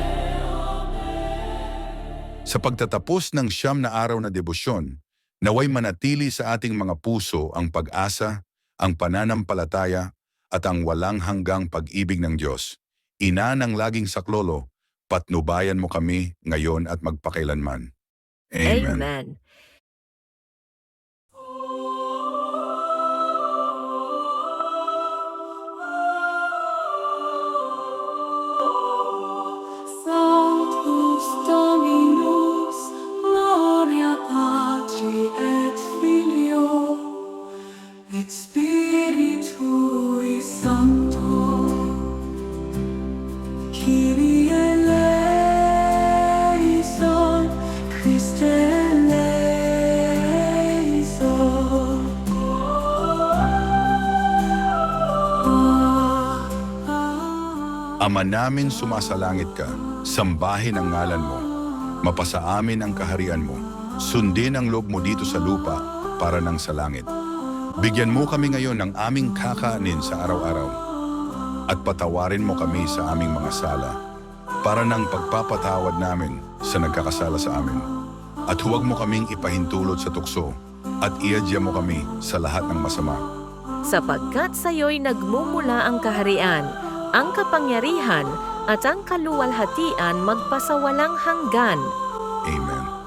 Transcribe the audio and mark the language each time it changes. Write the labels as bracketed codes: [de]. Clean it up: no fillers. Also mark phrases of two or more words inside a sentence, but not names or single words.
[tl] Sa pagtatapos ng siyam na araw na debosyon, naway manatili sa ating mga puso ang pag-asa, ang pananampalataya, at ang walang hanggang pag-ibig ng Diyos. Ina ng laging saklolo, patnubayan mo kami ngayon at magpakailanman. Amen. Amen. [la] Sanctus Dominus, Gloria Patri et Filio, et Spiritui Sancto. [el] Kyrie eleison, Christe eleison. [tl] Ama namin sumasalangit ka, sambahin ang ngalan mo, mapasa amin ang kaharian mo, sundin ang loob mo dito sa lupa para nang sa langit. Bigyan mo kami ngayon ng aming kakanin sa araw-araw at patawarin mo kami sa aming mga sala para nang pagpapatawad namin sa nagkakasala sa amin. At huwag mo kaming ipahintulot sa tukso at iadya mo kami sa lahat ng masama. Sapagkat sa iyo'y nagmumula ang kaharian, ang kapangyarihan at ang kaluwalhatian magpasawalang hanggan. Amen.